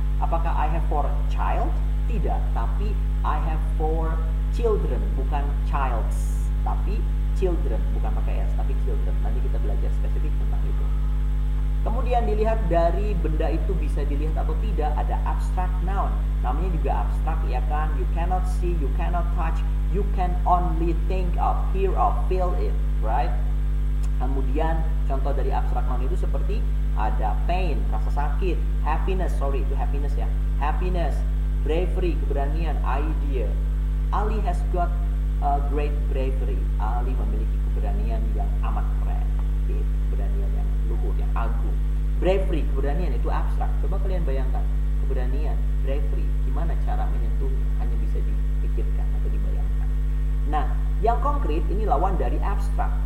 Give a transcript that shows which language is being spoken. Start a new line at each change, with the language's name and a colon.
Indonesian: Apakah
English: I have 4 child?
Indonesian: Tidak, tapi
English: I have 4 children,
Indonesian: bukan childs, tapi children, bukan pakai s, tapi children. Nanti kita belajar spesifik tentang itu. Kemudian dilihat dari benda itu bisa dilihat atau tidak, ada abstract noun. Namanya juga abstrak, ya kan?
English: You cannot see, you cannot touch, you can only think of, hear of, feel it, right?
Indonesian: Kemudian contoh dari abstrak noun itu seperti ada pain, rasa sakit, happiness, itu happiness ya, happiness, bravery, keberanian, idea.
English: Ali has got a great bravery.
Indonesian: Ali memiliki keberanian yang amat keren, keberanian yang luhur, yang agung. Bravery, keberanian itu abstrak. Coba kalian bayangkan, keberanian, bravery, gimana cara menyentuhnya? Hanya bisa dipikirkan atau dibayangkan. Nah, yang konkret ini lawan dari abstrak.